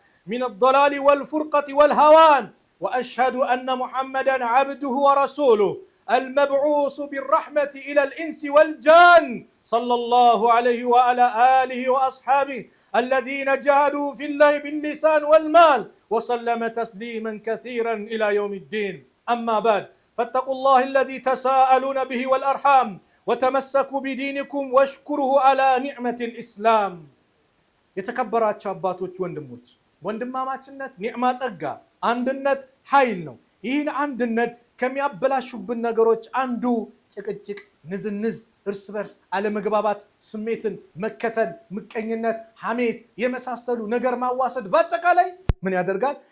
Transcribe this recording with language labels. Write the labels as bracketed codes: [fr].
[ar] من الضلال والفرقة والهوان وأشهد أن محمدا عبده ورسوله المبعوث بالرحمة إلى الإنس والجان صلى الله عليه وعلى آله وأصحابه الذين جاهدوا في الله باللسان والمال وسلم تسليما كثيرا إلى يوم الدين. أما بعد فاتقوا الله الذي تساءلون به والأرحام وتمسكوا بدينكم واشكروا على نعمة الإسلام. [am] የተከበራችሁ አባቶች ወንድሞች፣ ወንድማማችነት ኒዕማ ጸጋ፣ አንድነት ኃይል ነው። ይህን አንድነት ከሚያበላሹብን ነገሮች አንዱ ጭቅጭቅ፣ ንዝንዝ፣ እርስ በርስ አለመግባባት፣ ስሜትን መከተል፣ ምቀኝነት፣ ሐሜት የመሳሰሉ ነገር ማዋሰድ በአጠቃላይ ምን ያደርጋል?